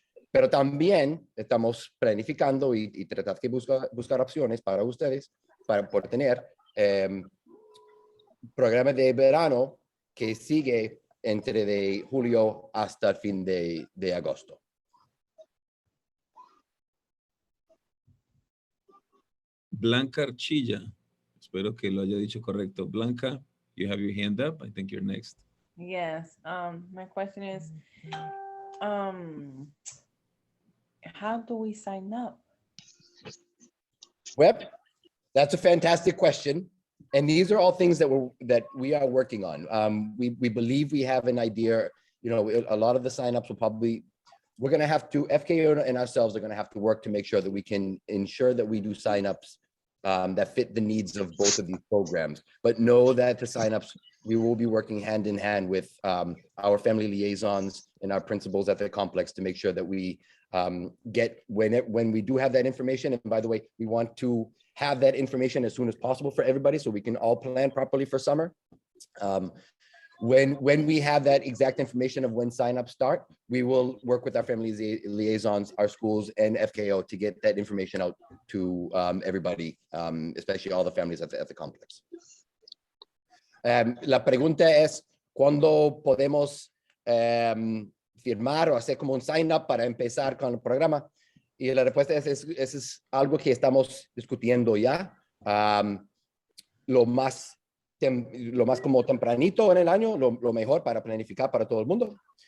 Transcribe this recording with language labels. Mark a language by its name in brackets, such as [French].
[Spanish] Pero también estamos planificando y tratar de buscar opciones para ustedes, para poder tener programa de verano que sigue entre de julio hasta el fin de agosto. Blanca Archilla. Espero que lo haya dicho correcto. [English] Blanca, you have your hand up. I think you're next. Yes, my question is, how do we sign up? Well, that's a fantastic question. And these are all things that we are working on. We believe we have an idea. You know, a lot of the signups we're going to have to, FKO and ourselves are going to have to work to make sure that we can ensure that we do signups that fit the needs of both of these programs. But know that the signups, we will be working hand in hand with our family liaisons and our principals at the complex to make sure that we get, when we do have that information. And by the way, we want to have that information as soon as possible for everybody so we can all plan properly for summer. When we have that exact information of when signups start, we will work with our family liaisons, our schools, and FKO to get that information out to everybody, especially all the families at the complex. [Spanish] La pregunta es, ¿cuándo podemos firmar o hacer como un sign up para empezar con el programa? Y la respuesta es algo que estamos discutiendo ya. Lo más como tempranito en el año, lo mejor para planificar para todo el mundo.